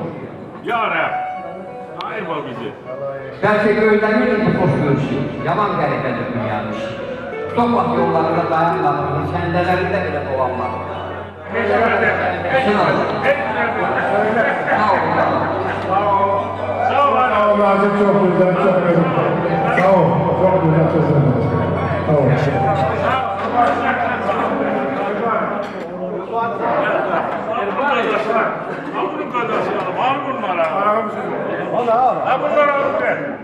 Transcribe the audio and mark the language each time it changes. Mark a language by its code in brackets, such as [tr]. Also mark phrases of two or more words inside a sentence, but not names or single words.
[az] Ya Rəb, ayırma bizi. Bəlkə gözləmirdim bu xoş görüşü, yaman qəribədir dünyanın işi. Çox vaxt yollarında dayanmadım, kəndələrində belə dolanmadım. Sağ olun. Sağ ol [tr] Nazım, çok güzel, çok güzel. [az] Sağ ol, [tr] çok güzel, çok güzel. [az] Sağ ol. Bunun kadası var bunlara. Ha bunlar alıp ver.